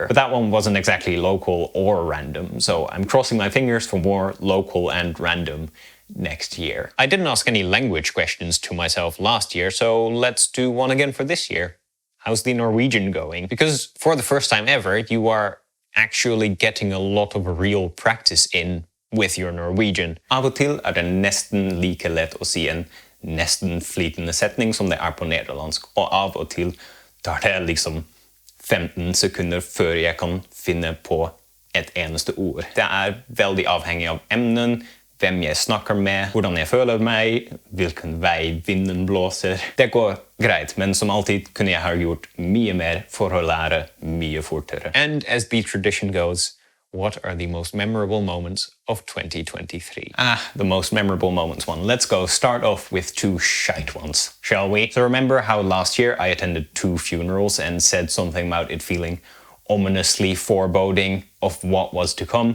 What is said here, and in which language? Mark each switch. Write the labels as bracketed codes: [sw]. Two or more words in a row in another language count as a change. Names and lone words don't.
[en] But that one wasn't exactly local or random, so I'm crossing my fingers for more local and random next year. I didn't ask any language questions to myself last year, so let's do one again for this year. How's the Norwegian going? Because for the first time ever, you are actually getting a lot of real practice in with your Norwegian. [no] Av og til det nesten like lett å si en nesten flytende setning som det på nederlandsk, og av og til tar det liksom 15 sekunder før jeg kan finne på et eneste ord. Det veldig avhengig av emnen, hvem jeg snakker med, hvordan jeg føler meg, hvilken vei vinden blåser. Det går greit, men som alltid kunne jeg ha gjort mye mer for å lære mye fortere. [en] And as the tradition goes, what are the most memorable moments of 2023? The most memorable moments one. Let's go start off with 2 shite ones, shall we? So remember how last year I attended 2 funerals and said something about it feeling ominously foreboding of what was to come?